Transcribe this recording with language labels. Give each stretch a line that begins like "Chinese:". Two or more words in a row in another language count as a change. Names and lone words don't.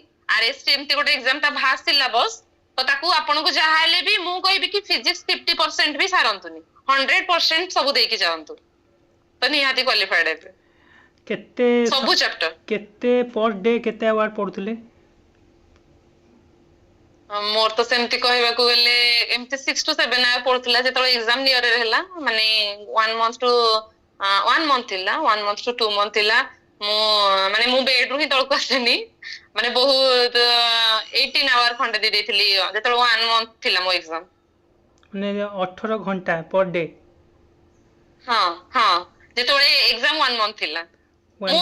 Odia: ଆରଏସଟି ଏମିତି ଗୋଟେ ଏକ୍ସାମ, ତା
English: vast syllabus,
Odia: ତ ତାକୁ ଆପଣଙ୍କୁ ଯାହା ହେଲେ ବି ମୁଁ କହିବି କି ଫିଜିକ୍ସ 50% ବି ସାରନ୍ତୁନି, 100% ସବୁ ଦେଇକି ଯାଆନ୍ତୁ, ତ ନିହାତି କ୍ୱାଲିଫାଏଡ ହେବେ କେତେ ସବୁ ଚାପ୍ଟର। କେତେ
English: per day
Odia: କେତେ ଆୱାର ପଢୁଥିଲେ? ମୋର ତ ସେମିତି କହିବାକୁ ଗଲେ ଏମିତି 6 to 7 ଆୱାର ପଡୁଥିଲା ଯେତେବେଳେ
English: exam near
Odia: ହେଲା, ମାନେ
English: 1 month to 1 month
Odia: ଥିଲା,
English: 1 month to 2 month
Odia: ଥିଲା। ମୁଁ ମାନେ ମୁଁ ବେଡ ରୁ ହିଁ ତଳକୁ ଆସେନି, ମାନେ ବହୁତ 18 ଆୱାର ଖଣ୍ଡେ ଦେଇ ଦେଇଥିଲି ଯେତେବେଳେ 1 month ଥିଲା ମୋ ଏକ୍ସାମ। ମାନେ 18 ଘଣ୍ଟା
English: per day?
Odia: ହଁ ହଁ, ଯେତେବେଳେ ଏକ୍ସାମ 1 month ଥିଲା। ୱାନ୍